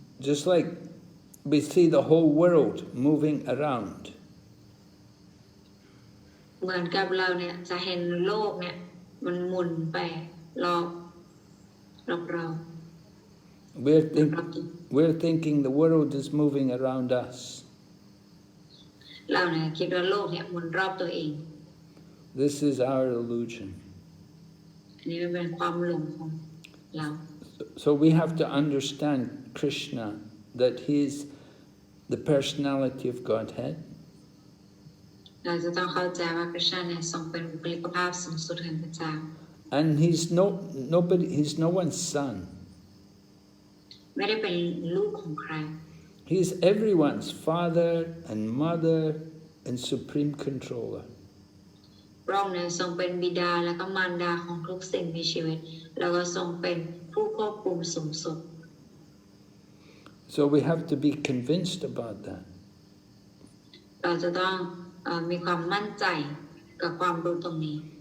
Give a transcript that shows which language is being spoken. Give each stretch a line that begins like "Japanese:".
English: Just like we see the whole world moving around.
Thai: เหมือนกับเราเนี่ยจะเห็นโลกเนี่ยมันหมุนไปรอบเรา
English: We're thinking the world is moving around us.
Thai: เราเนี่ยคิดว่าโลกเนี่ยหมุนรอบตัวเอง
English: This is our illusion.
Thai: อันนี้เป็นความหลงของเรา
English: So we have to understand Krishna, that he is the personality of Godhead.
Thai: เราจะต้องเข้าใจว่าคริชนาเนี่ยทรงเป็นบุคลิกภาพสูงสุดแห่งพระเจ้า
English: And he's no one's son.
Thai: ไม่ได้เป็นลูกของใคร
English: He's everyone's father and mother and supreme controller.
Thai: พระองค์เนี่ยทรงเป็นบิดาและก็มารดาของทุกสิ่งมีชีวิตแล้วก็ทรงเป็นผู้ควบคุมสูงสุด
English: So we have to be convinced about that.
Thai: เราจะต้องมีความมั่นใจกับความรู้ตรงนี้